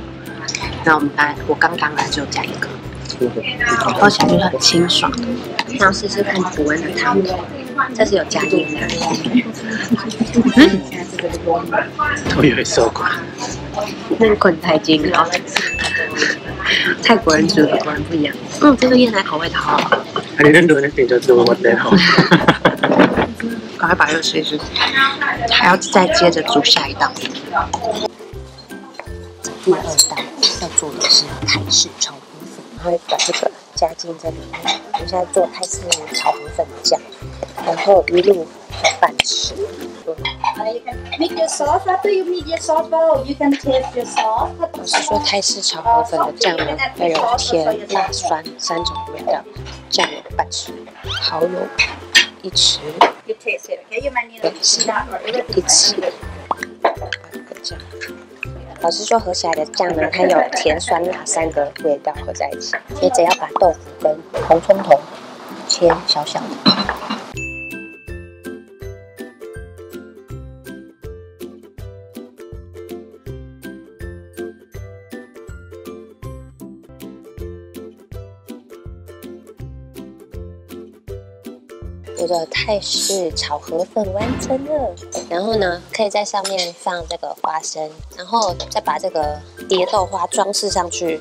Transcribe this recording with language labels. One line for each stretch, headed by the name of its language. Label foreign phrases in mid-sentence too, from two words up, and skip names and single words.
Chinese: 那我刚来只有加1个，喝起来就是很清爽。想要试试看古恩的汤，这是有加椰奶。我以为受过。那个滚太精了，泰国人煮的果然不一样。这个椰奶口味的好好。
Thai: อันนี้นั่นดูนั่นติดจะดูหมดเลยเหรอ
Chinese: 赶快把这个吃一吃，还要再接着煮下一道。第2道要做的是泰式炒河粉，然后把这个加进这里面。我现在做泰式炒河粉的酱，然后鱼露和饭吃。
English: You can make your sauce. After you make your sauce bowl, you can taste your sauce.
Chinese: 老师说泰式炒河粉的酱呢，要有甜、辣、酸3种味道，酱油拌吃，蚝油1匙，
English: You taste it, okay? You might need a
Chinese: 是
English: peanut or a little
Chinese: 1 匙。这个酱，老师说合起来的酱呢，它有甜、酸、辣3个味道合在一起。接着要把豆腐跟红葱头切小小的。我的泰式炒河粉完成了，然后呢，可以在上面放这个花生，然后再把这个蝶豆花装饰上去。